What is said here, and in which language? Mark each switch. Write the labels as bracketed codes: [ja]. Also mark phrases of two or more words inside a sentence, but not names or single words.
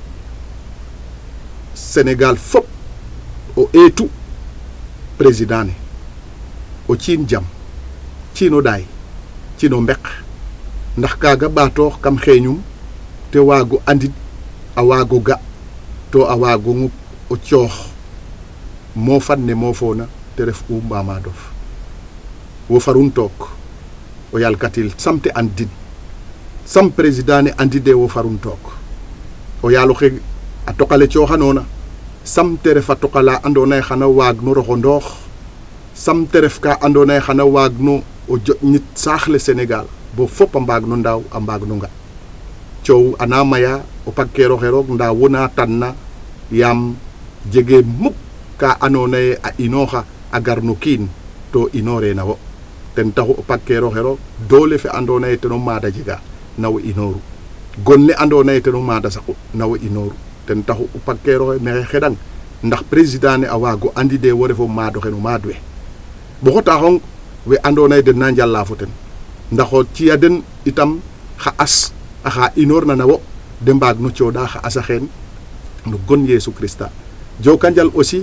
[srr] Sénégal fop o eetu président ne o ciin jam ciin o ɗaay ciin o mbeq ndax kaaga ɓaatoox kam xeeñum te waago andid a waago ga to a waago ŋup o coox moofan ne moofoona te ref u Mbamadof wo farun took o yalkatil samte andid sam président ne andide wo farun took o yaalo xe a tokale cooxanoona sam te ref a tokala andoona yee xana waag no roxondoox sam te ref ka andoona yee xana waag no o joƴnit saax le Sénégal bo fop a mbaag no ndaaw a mbaag no nga coow ana maya o pagkeero xe roog ndaa wona tanna yaam jege muk ka andoona yee a inooxa a gar no kiin to inooree wo ten taxu o pagkeero xe roog doole fe andoona yee ten o maada jega na wo inooru gon le andoona yee ten o maada saqu na wo inooru ten taxu o pagkeero xe maxey xeɗang ndax président ne a waago andide wo refo maad oxe no maad we bo xotaaxong we andoona yee den na njala fo ten ndax o ci'a den itam xa as axa inoorna na wo de mbaag no cooɗa xa asa xeen no gon Yesu Christa joka njal aussi